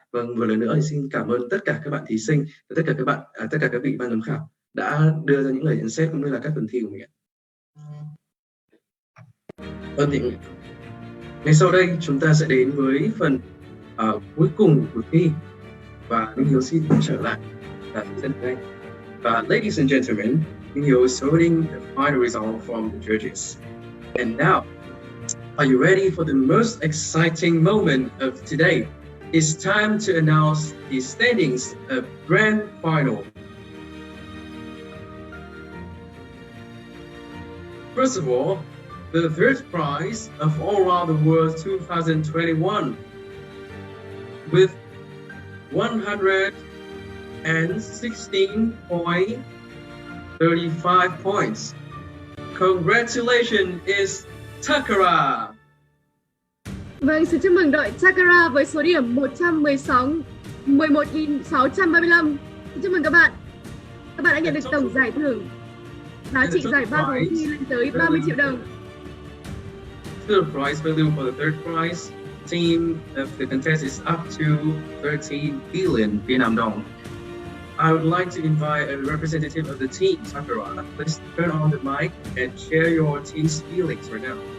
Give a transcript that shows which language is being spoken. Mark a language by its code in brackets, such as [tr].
[vi] Vâng, một lần nữa thì xin cảm ơn tất cả các bạn thí sinh và tất cả các bạn, tất cả các vị ban giám khảo đã đưa ra những lời nhận xét cũng như là các phần thi của mình ạ. Thì ngay sau đây chúng ta sẽ đến với phần cuối cùng của cuộc thi, và Minh Hiếu xin trở lại là dẫn đây. [en] Ladies and gentlemen, Minh Hiếu is holding the final result from the judges. And now, are you ready for the most exciting moment of today? It's time to announce the standings of grand final. First of all, the third prize of All Around the World 2021 with 116.35 points. Congratulations is Takara. [vi] Vâng, xin chúc mừng đội Takara với số điểm 11.635. Xin chúc mừng các bạn. Các bạn đã nhận được tổng giải thưởng giá trị giải ba vòng thi lên tới 30 triệu đồng. [en] The prize value for the third prize team of the contest is up to 13 billion Vietnam dong. I would like to invite a representative of the team, Sakura. Please turn on the mic and share your team's feelings right now.